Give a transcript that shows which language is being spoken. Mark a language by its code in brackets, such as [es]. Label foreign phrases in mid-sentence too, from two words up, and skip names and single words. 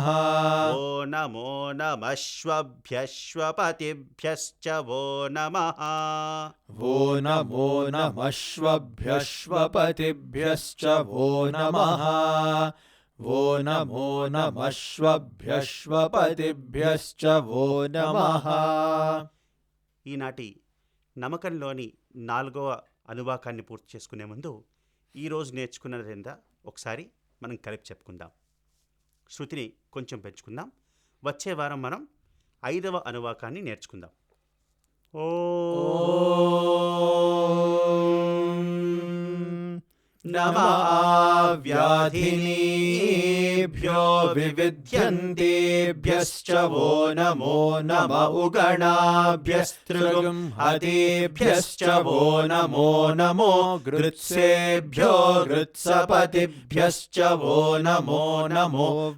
[sa] वो नमो नमश्वभ्यः श्वपतिभ्यश्च वो नमः वो नमो नमश्वभ्यः श्वपतिभ्यश्च वो नमः वो नमो नमश्वभ्यः श्वपतिभ्यश्च वो नमः [te] ఈనాటి నమకంలోని 4వ అనువాకాన్ని పూర్తి చేసుకునే ముందు ఈరోజు నేర్చుకున్నదేందా ఒకసారి మనం కలిపి చెప్పుకుందాం. శృతిని కొంచెం పెంచుకుందాం. వచ్చే వారం మనం 5వ అనువాకాన్ని నేర్చుకుందాం. [sa] नमाव्याधिनीभ्यो विविध्यन्तेभ्यश्च वो नमो नम उगणाभ्यस्त्रिगुंहतेभ्यश्च वो नमो नमो गृत्सेभ्यो गृत्सपतिभ्यश्च वो नमो नमो